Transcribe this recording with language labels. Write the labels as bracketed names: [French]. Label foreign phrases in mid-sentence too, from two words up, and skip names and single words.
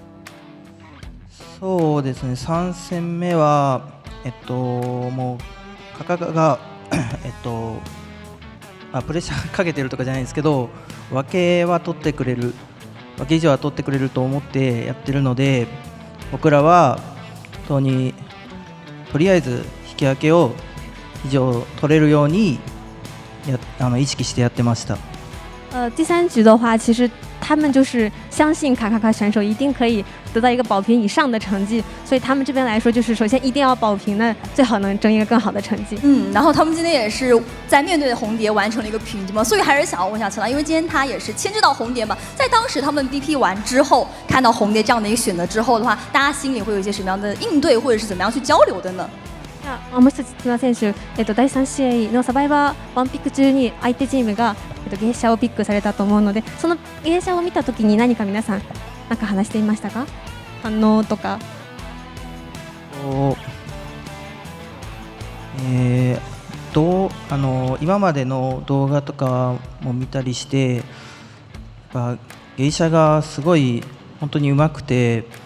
[Japanese] そうですね、3戦目はもうカカがプレッシャーかけてるとかじゃないんですけど、分けは取ってくれる、分け以上は取ってくれると思ってやってるので、僕らは本当にとりあえず引き分けを以上取れるように意識してやってました。 [Chinese] 第3局的话，其实他们就是相信卡卡卡选手一定可以得到一个保平以上的成绩，所以他们这边来说就是首先一定要保平，那最好能争一个更好的成绩。然后他们今天也是在面对红蝶完成了一个平局嘛，所以还是想要问一下COAⅧ，因为今天他也是牵制到红蝶嘛，在当时他们 BP 完之后，看到紅蝶这样的一个選擇之後的話，大家心里會有一些什麼樣的應對，或者是怎麼樣去交流的呢？ [Japanese] もう一つCOAⅧ選手、第3試合のサバイバー1ピック中に相手チームが芸者をピックされたと思うので、その芸者を見たときに何か皆さん何か話していましたか？反応とか。今までの動画とかも見たりして、やっぱ芸者がすごい本当に上手くて、